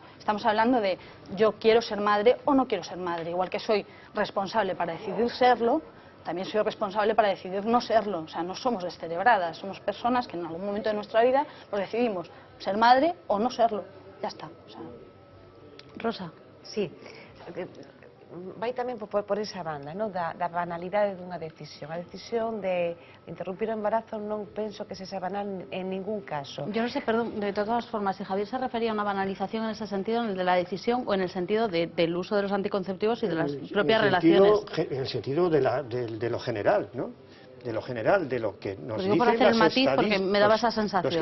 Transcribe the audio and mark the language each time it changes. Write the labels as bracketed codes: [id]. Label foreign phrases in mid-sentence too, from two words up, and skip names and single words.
[es] Estamos hablando de yo quiero ser madre o no quiero ser madre. Igual que soy responsable para decidir serlo, también soy responsable para decidir no serlo. O sea, no somos descerebradas, somos personas que en algún momento de nuestra vida pues decidimos ser madre o no serlo. Ya está. O sea, Rosa. [gl] Sí, vai tamén por esa banda, no? da banalidade dunha decisión. A decisión de interrumpir o embarazo non penso que se sea banal en ningún caso. [es] Yo no sé, perdón, de todas formas, si Javier se refería a una banalización en ese sentido, en el de la decisión o en el sentido del uso de los anticonceptivos y de las propias relaciones. En el sentido de lo general, ¿no? De lo general, de lo que nos dicen por hacer el matiz, porque me daba esa sensación.